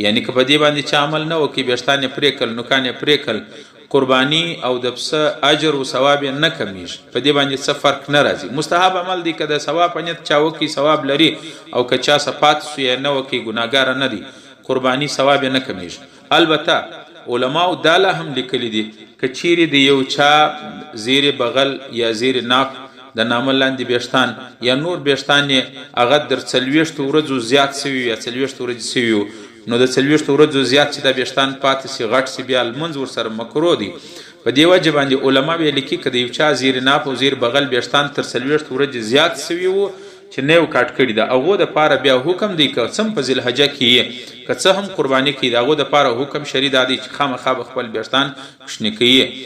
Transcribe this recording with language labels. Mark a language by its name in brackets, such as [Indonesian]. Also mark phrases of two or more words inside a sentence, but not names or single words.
[Pashto] یعنی که په دې باندې چا عمل نه وکي، بیشتان پرې کړ، نوکان پرې کړ، قرباني او د پسه اجر او ثواب نه کمیږي، په دې باندې څه فرق نه راځي. مستحب عمل دی، که د ثواب په نیت چا وکي ثواب لري، او که چا صفات سو یا نه وکي ګناګار نه دی، قرباني ثواب نه کمیږي. البته علماء داله هم لیکلی دي که چیرې د یو چا زیر بغل یا زیر ناف د نامه لاندې بیشتان یا نور بیشتان هغه در 40 ورځو زیات سوي یا 40 ورځې سوي، نو د 40 ورځو زیات چې د بیشتان پاتې سي غټ سي، بیا لمونځ ورسره مکروه دي. په دې وجه باندې علما به لیکي که د یو چا زیر ناف او زیر بغل بیشتان تر 40 ورځې زیات سوي وو چې نه کاټ کړي، د هغو دپاره بیا حکم دی که څه په ذوالحجه کې که څه هم قرباني کوي، د هغو دپاره حکم شرعي دا دی چې خامخا به خپل بیشتان کوچني کوي.